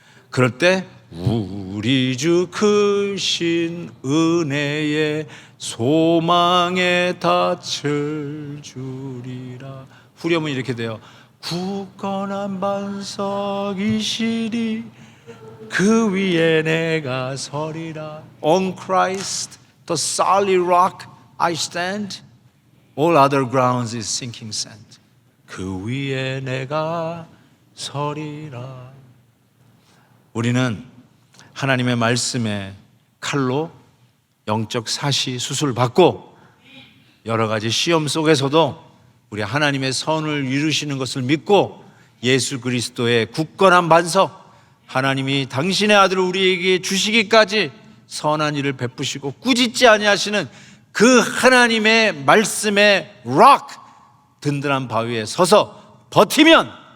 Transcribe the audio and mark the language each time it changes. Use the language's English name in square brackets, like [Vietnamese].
[Korean] 그럴 때 우리 주 크신 은혜에 소망에 닻을 주리라. 후렴은 이렇게 돼요. 굳건한 반석이시리 그 위에 내가 서리라. [English] On Christ the solid rock I stand, all other grounds is sinking sand. [Korean] 그 위에 내가 서리라. 우리는 하나님의 말씀의 칼로 영적 사시 수술받고 여러 가지 시험 속에서도 우리 하나님의 선을 이루시는 것을 믿고 예수 그리스도의 굳건한 반석, 하나님이 당신의 아들을 우리에게 주시기까지 선한 일을 베푸시고 꾸짖지 아니하시는 그 하나님의 말씀의 락, 든든한 바위에 서서 버티면